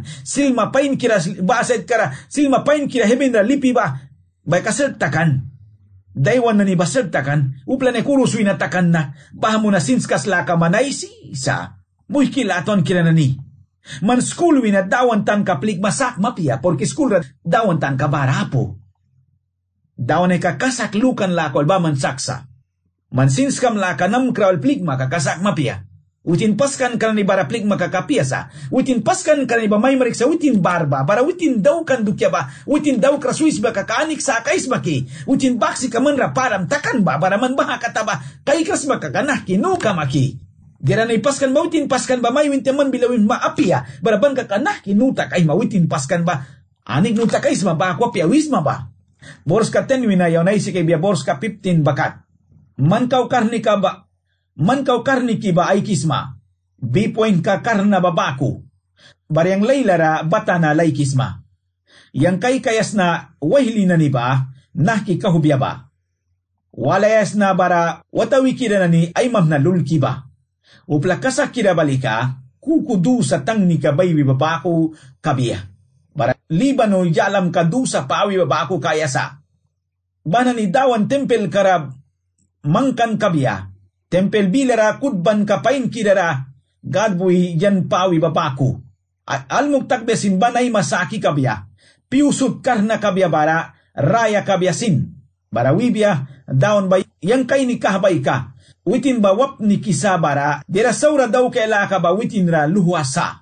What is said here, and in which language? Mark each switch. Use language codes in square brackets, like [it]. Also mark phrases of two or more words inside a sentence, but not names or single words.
[miq] Silma pain kira baset kara, silma pain kira hebindra lipi ba. Bay ka seltakan. Daywan na ni ba seltakan, upla ne kurusuy na takan na. Baha mo na sinskas laka manay sa. Muy kilaton kira na ni. Man school win at dawan tan kaplik masak mapia, porque school rat dawan tan kabarapo. Dawan ay kakasaklukan lakol ba man saksa. Man sinskam laka nam krawal plik makakasak mapia. Witin paskan ka ni bara plik makakapiyasa. Witin paskan ka ni ba may marik sa witin barba. Bara witin daw kan dukya ba. Witin daw krasuis ba kakaanik sa akais maki. Witin baksi ka man raparam takan ba. Bara man baha kataba. Kaikras ba kakanak kinuka maki. Dira na ipaskan ba witin paskan ba may wintin man bilawin maapiya. Bara ban kakanak kinuta kay mawitin paskan ba. Anik nuta kais ma ba kwa piyawis ma ba. Boros ka 10 winayaw na isi kay biya boros ka 15 bakat. Man kaw karni ka ba. Man kaw karni ki ba ay kisma. B-point ka karna babaku. Baryang laylara bata na lay kisma. Yang kay kayas na wahili na ni ba. Naki kahubya ba. Walayas na bara watawi kira na ni ay mam na lulki ba. Upla kasak kira balika. Kukudu sa tang ni kabaywi babaku kabiya. Bara libano yalam kadu sa pawi babaku kayasa. Bana ni dawan tempel karab mangkan kabiya. Tempel bilara kudban kapain kirara, gadboy yan pawi babaku. Almog takbesin banay masaki kabya, piusut karna kabya bara, raya kabyasin. Bara wibya, daon ba yang kay ni kahabay ka, witin ba wap ni kisa bara, dira saura daw kaila ka ba witin ra luhuasa.